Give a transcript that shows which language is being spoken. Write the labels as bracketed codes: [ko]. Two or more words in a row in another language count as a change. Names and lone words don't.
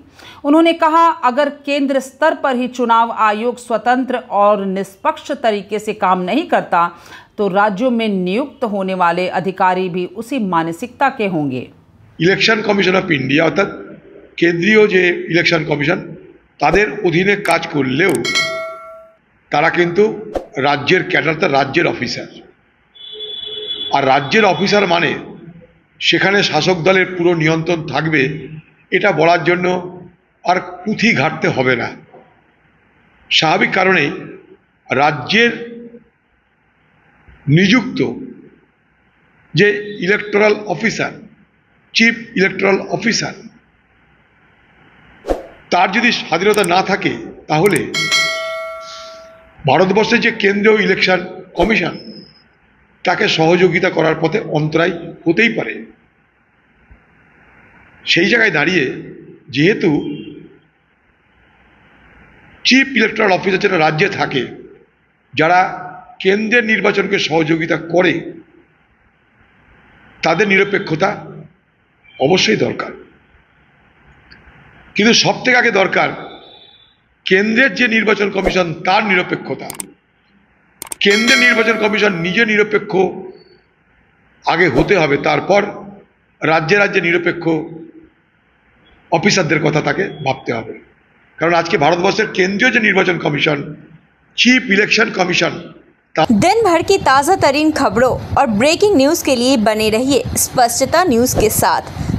[hi] उन्होंने कहा, अगर केंद्र स्तर पर ही चुनाव आयोग स्वतंत्र और निष्पक्ष तरीके से काम नहीं करता तो राज्यों में नियुक्त होने वाले अधिकारी भी उसी मानसिकता के होंगे। [en] Election Commission of India [bn] অর্থাৎ কেন্দ্রীয় যে [en] election commission [bn] তাদের অধীনে কাজ করলেও তারা কিন্তু রাজ্যের ক্যাডার রাজ্যের অফিসার আর রাজ্যের অফিসার মানে সেখানে শাসক দলের পুরো নিয়ন্ত্রণ থাকবে এটা বলার জন্য আর পুঁথি ঘাঁটতে হবে না। স্বাভাবিক কারণেই রাজ্যের নিযুক্ত যে [en] electoral officer chief electoral officer [bn] তার যদি স্বাধীনতা না থাকে তাহলে ভারতবর্ষে যে কেন্দ্রীয় [en] election commission [bn] তাকে সহযোগিতা করার পথে অন্তরায় হতেই পারে। সেই জায়গায় দাঁড়িয়ে যেহেতু [en] chief electoral officer [bn] যারা রাজ্যে থাকে যারা কেন্দ্রের নির্বাচন কে সহযোগিতা করে তাদের নিরপেক্ষতা অবশ্যই দরকার। কিন্তু সবথেকে আগে দরকার কেন্দ্রের যে নির্বাচন কমিশন তার নিরপেক্ষতা। কেন্দ্রের নির্বাচন কমিশন নিজে নিরপেক্ষ আগে হতে হবে, তারপর রাজ্যে রাজ্যে নিরপেক্ষ অফিসারদের কথা তাকে ভাবতে হবে। কারণ আজকের ভারতবর্ষের কেন্দ্রীয় যে নির্বাচন কমিশন [en] chief election commission [hi] दिन भर की ताज़ा तरीन खबरों और [en] breaking news [hi] के लिए बने रहिए स्पष्टता न्यूज़ के साथ।